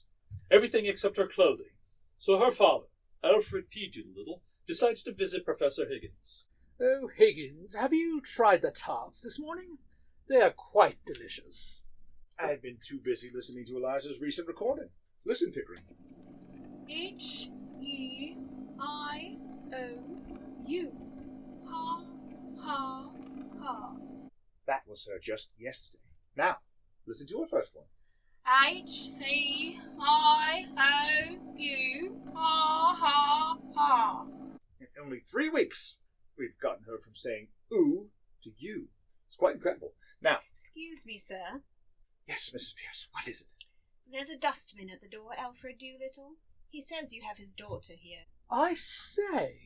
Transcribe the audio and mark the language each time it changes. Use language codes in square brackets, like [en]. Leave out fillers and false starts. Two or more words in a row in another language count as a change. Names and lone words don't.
[en] Everything except her clothing. So her father, Alfred P. Doolittle, decided to visit Professor Higgins. Oh, Higgins, have you tried the tarts this morning? They are quite delicious. I've been too busy listening to Eliza's recent recording. Listen, Pickering. H-E-I-O-U. Ha, ha, ha. That was her just yesterday. Now, listen to her first one. H-E-I-O-U. Ha, ha, ha. In only 3 weeks, we've gotten her from saying ooh to you. It's quite incredible. Now... Excuse me, sir. Yes, Mrs. Pierce, what is it? There's a dustman at the door, Alfred Doolittle. He says you have his daughter here. I say...